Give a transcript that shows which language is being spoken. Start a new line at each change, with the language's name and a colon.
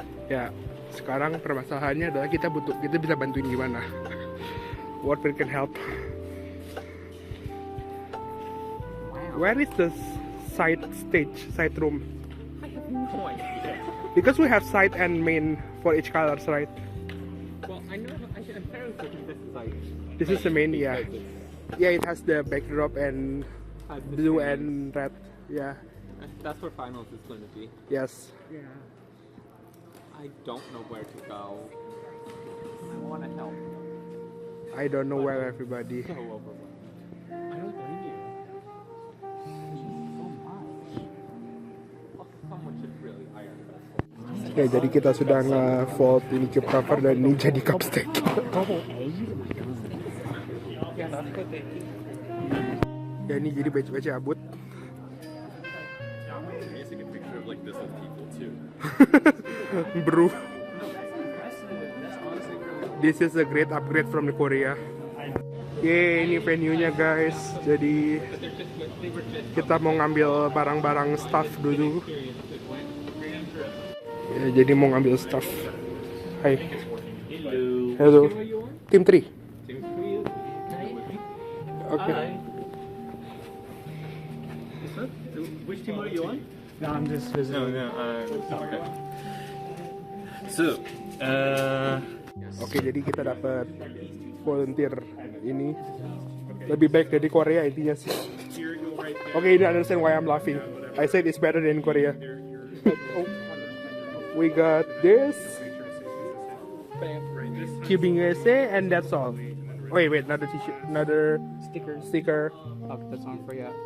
Indonesian: Ya, sekarang permasalahannya adalah kita bisa bantuin gimana.
English: What we can help. Where is the side stage, side room? I have no idea. Because we have side and main for each colors, right? Well, I know. I'm fairly certain this is like. This is the main, yeah. Yeah, it has the backdrop and blue and red. Yeah. That's where finals is going to be. Yes. Yeah. I don't know where to go. I want to help. I don't know where everybody. So overwhelmed. I don't blame you. So much. Oh, someone should really hire us.
Indonesian: Ya, jadi kita sudah nge-fold ini cube cover dan ini jadi cup stack.
English: Yeah, that's what they do.
Indonesian: Ya, ini jadi baju-baju abut.
English: I used to get a picture of like this with people too. Bro. This is a great upgrade from the Korea.
Indonesian: Yeay, ini venue-nya guys. Jadi kita mau ngambil barang-barang staff dulu. Ya, jadi mau ngambil staff. Hai. Hello. Tim 3. Oke.
English: Which team are you on? No, I'm just visiting. Okay. So,
Indonesian: Oke, jadi kita dapat volunteer ini. Lebih baik dari Korea intinya sih.
English: Oke, you don't understand why I'm laughing. I said it's better than Korea. Oh. We got this Cubing USA and that's all. Wait, another t-shirt, another sticker. Okay, that's on for you.